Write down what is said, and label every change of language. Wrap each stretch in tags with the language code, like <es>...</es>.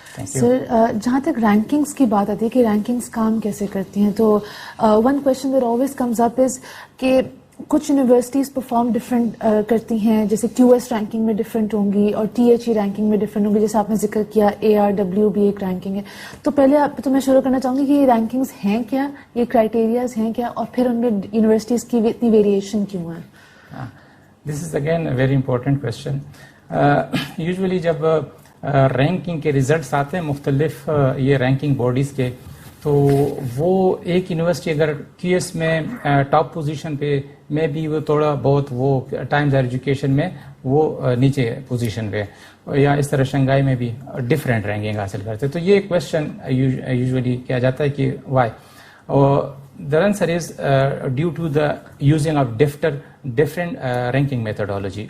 <ur>سر جہاں تک رینکنگس کی بات آتی ہے کہ رینکنگس کام کیسے کرتی ہیں, تو</ur> <en>one question that always comes up is</en> <ur>کہ کچھ یونیورسٹیز پرفارم ڈفرینٹ کرتی ہیں, جیسے QS رینکنگ میں ڈفرینٹ ہوں گی اور THE رینکنگ میں ڈفرینٹ ہوں گی, جیسے آپ نے ذکر کیا ARW بھی ایک رینکنگ ہے. تو پہلے تو میں شروع کرنا چاہوں گی کہ یہ رینکنگز ہیں کیا, یہ کرائٹیریاز ہیں کیا, اور پھر ان میں یونیورسٹیز کی اتنی ویریشن کیوں ہے.</ur> <en>This is again a very important question.</en> <ur>Usually جب رینکنگ کے ریزلٹس آتے ہیں مختلف یہ رینکنگ باڈیز کے, تو وہ ایک یونیورسٹی اگر QS میں ٹاپ پوزیشن پہ میں بھی وہ تھوڑا بہت وہ ٹائمز ہائر ایجوکیشن میں وہ نیچے پوزیشن پہ, یا اس طرح شنگھائی میں بھی ڈفرینٹ رینکنگ حاصل کرتے. تو یہ کویشچن یوزولی کیا جاتا ہے کہ Y.</ur> <en>The answer is due to the using of different ranking methodology.</en>